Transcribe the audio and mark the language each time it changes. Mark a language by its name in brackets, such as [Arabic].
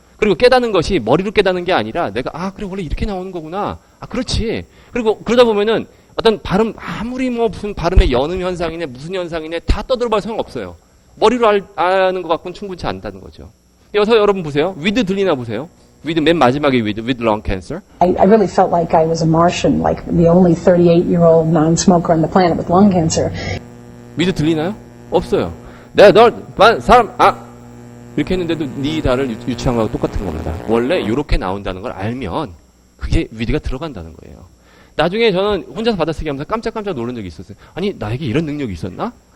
[Korean] 그리고 깨닫는 것이 머리로 깨닫는 게 아니라 내가 그래 원래 이렇게 나오는 거구나. 그렇지. 그리고 그러다 보면은 어떤 발음 아무리 뭐 무슨 발음의 연음 현상이네 무슨 현상이네 다 떠들어봐도 소용없어요. 머리로 아는 것 갖고는 충분치 않다는 거죠. 여기서 여러분 보세요. with 들리나 보세요. with 맨 마지막에 with lung cancer. [English] I really felt like I was a Martian, like the only 38-year-old non-smoker on the planet with lung cancer. [Korean] with 들리나요? 없어요. 내가 널 사람 이렇게 했는데도 니다를 유추한 거하고 똑같은 겁니다. 원래 이렇게 나온다는 걸 알면 그게 with가 들어간다는 거예요. 나중에 저는 혼자서 받아쓰기 하면서 깜짝깜짝 놀란 적이 있었어요. 아니 나에게 이런 능력이 있었나?